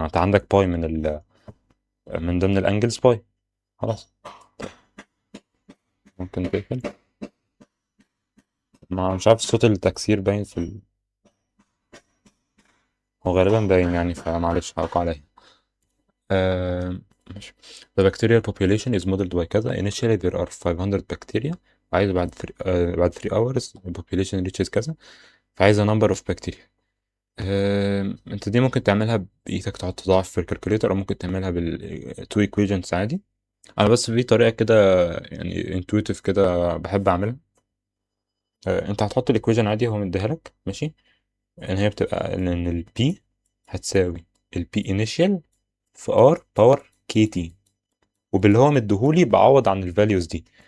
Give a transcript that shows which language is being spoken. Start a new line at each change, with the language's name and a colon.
Arabic: انت عندك باي من ضمن الانجلز باي. خلاص. ممكن تقفل. ما مش عارف صوت التكسير باين هو غالبا باين يعني، فمعلش هقع عليه. ماشي.
English: The bacterial population is modeled by كذا. Initially there are 500 bacteria.
Arabic: عايز بعد
English: 3 hours the population reaches كذا.
Arabic: فعايزة number of bacteria. انت دي ممكن تعملها بإيدك، تقعد تضاعف في الكالكوليتر، أو ممكن تعملها
English: two equations
Arabic: عادي. أنا بس في طريقة كده يعني intuitive كده بحب أعملها. انت هتحط الإيكويشن عادي، هو مديها لك ماشي. ان هي بتبقى ان ال P هتساوي ال P initial في R باور KT، وباللي هو مديهولي بعوض عن الفاليوز دي.